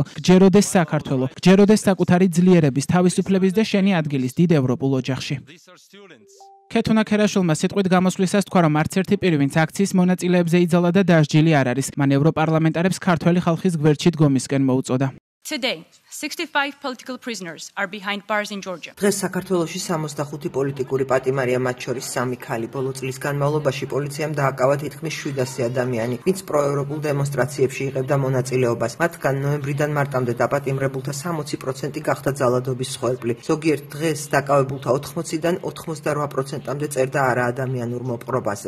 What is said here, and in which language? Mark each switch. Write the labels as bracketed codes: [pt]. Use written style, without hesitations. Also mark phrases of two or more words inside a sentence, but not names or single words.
[ka] გჯეროდეს საქართველო, გჯეროდეს საკუთარი ძლიერების, თავისუფლების და შენი ადგილის დიდ ევროპულ ოჯახში. ქეთუნა ქერაშვილმა სიტყვით გამოსვლისას თქვა, რომ არც ერთი პირი, ვინც აქციის მონაწილეებზე იძალა და დასჯილი არ არის. მან ევროპარლამენტარებს ქართველი ხალხის გვერდში დგომისკენ მოუწოდა. [en] Today, 65 political prisoners are behind bars in Georgia. [ka] დღეს საქართველოში 65 პოლიტიკური პატიმარია, მათ შორის 3 ქალი. ბოლო წლის განმავლობაში პოლიციამ დააკავა თითქმის 700 ადამიანი, ვინც პროევროპულ დემონსტრაციებში იღებდა მონაწილეობას. მათგან ნოემბრიდან მარტამდე დაპატიმრებულთა 60% გახდა ძალადობის მსხვერპლი. ზოგიერთ დღეს დაკავებულთა 80-დან 88%-მდე წერდა არაადამიანურ მოპყრობაზე.